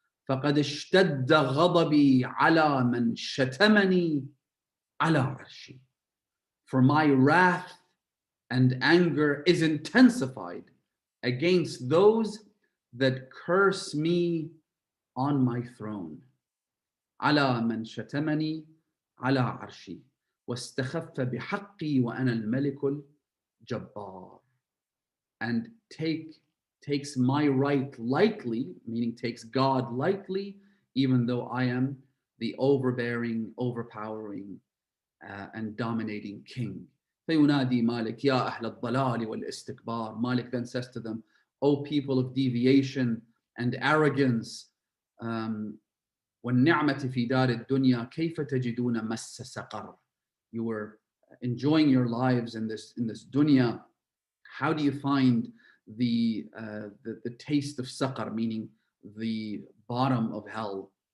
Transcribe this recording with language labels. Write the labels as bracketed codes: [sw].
[ar] فَقَدْ اشْتَدَّ غَضَبِي عَلَى مَنْ شَتَمَنِي عَلَى عَرْشِي. [en] For my wrath and anger is intensified against those that curse me on my throne. [ar] عَلَى مَنْ شَتَمَنِي عَلَى عَرْشِي. واستخف بحقي وأنا الملك الجبار. [en] And takes my right lightly, meaning takes God lightly, even though I am the overbearing, overpowering, and dominating king. [ar] فينادي مالك يا أهل الضلال والاستكبار. [en] Malik then says to them, O people of deviation and arrogance, [ar] والنعمة في دار الدنيا كيف تجدون مس سقر. [en] You were enjoying your lives in this dunya. How do you find the taste of saqar, meaning the bottom of hell?